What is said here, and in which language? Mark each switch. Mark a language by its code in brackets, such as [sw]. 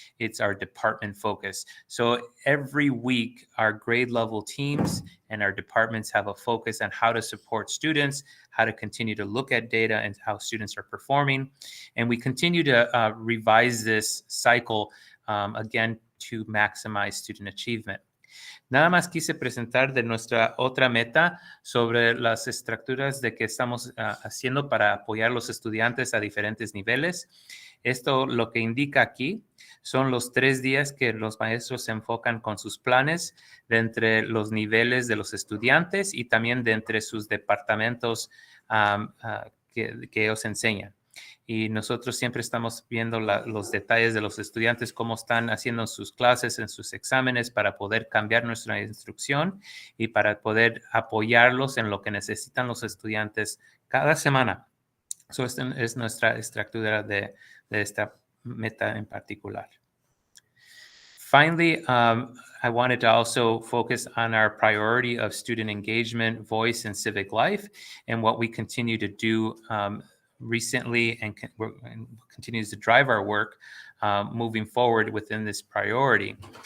[en] It's our department focus. So every week, our grade level teams and our departments have a focus on how to support students, how to continue to look at data and how students are performing. And we continue to revise this cycle, again, to maximize student achievement. [es] Nada más quise presentar de nuestra otra meta sobre las estructuras de que estamos haciendo para apoyar a los estudiantes a diferentes niveles. Esto lo que indica aquí son los 3 días que los maestros se enfocan con sus planes de entre los niveles de los estudiantes y también de entre sus departamentos que ellos enseñan. Y nosotros siempre estamos viendo los detalles de los estudiantes, cómo están haciendo sus clases, en sus exámenes, para poder cambiar nuestra instrucción y para poder apoyarlos en lo que necesitan los estudiantes cada semana. So, esta es nuestra estructura de esta meta en particular. [en] Finally, I wanted to also focus on our priority of student engagement, voice, and civic life, and what we continue to do recently and continues to drive our work moving forward within this priority.